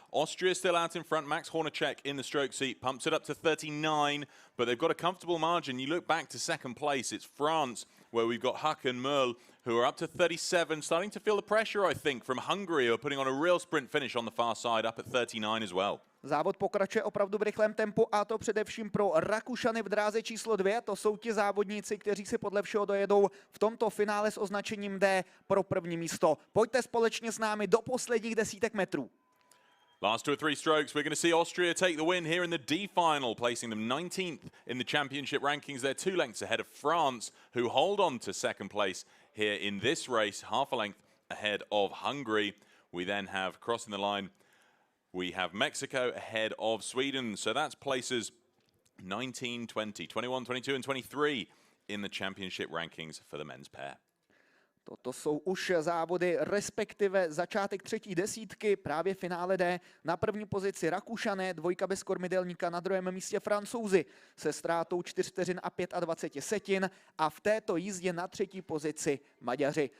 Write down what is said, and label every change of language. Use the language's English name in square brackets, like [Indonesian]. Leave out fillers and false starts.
[English] Austria still out in front. Max Hornacek in the stroke seat. Pumps it up to 39, but they've got a comfortable margin. You look back to second place. It's France, where we've got Huck and Merle, who are up to 37. Starting to feel the pressure, I think, from Hungary, who are putting on a real sprint finish on the far side, up at 39 as well. [Czech] Závod pokračuje opravdu v rychlém tempu a to především pro Rakušany v dráze číslo 2. To jsou ti závodníci, kteří si podle všeho dojedou v tomto finále s označením D pro první místo. Pojďte společně s námi do posledních desítek metrů. [English] Last 2 or 3 strokes, we're going to see Austria take the win here in the D final, placing them 19th in the championship rankings. They're 2 lengths ahead of France, who hold on to second place here in this race, half a length ahead of Hungary. We then have, crossing the line, we have Mexico ahead of Sweden. So that's places 19, 20, 21, 22 and 23 in the championship rankings for the men's pair. [Czech] Toto jsou už závody, respektive začátek třetí desítky, právě finále D. Na první pozici Rakušané, dvojka bez kormidelníka, na druhém místě Francouzi se ztrátou 4 vteřin a 25 setin a v této jízdě na třetí pozici Maďaři.